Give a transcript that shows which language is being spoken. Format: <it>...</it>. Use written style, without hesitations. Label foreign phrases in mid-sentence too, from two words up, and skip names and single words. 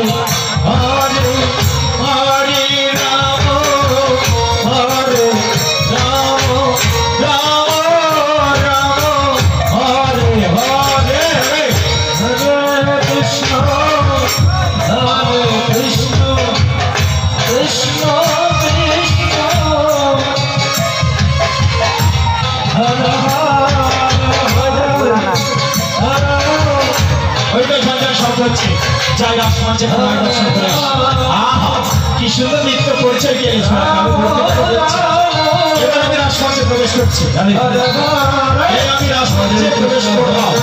<sa>Hare Hare Rama Hare Rama Rama Rama Hare Hare Hare Krishna Hare Krishna Krishna Krishna</sa> <bn>Hare যাই রাজসমাজে দর্শন করে কি সুন্দর নৃত্য পরিচয় দিয়েছে। এবার আমি রাজসমাজে প্রবেশ করছি, আমি রাজসমাজে প্রবেশ করবো।</bn>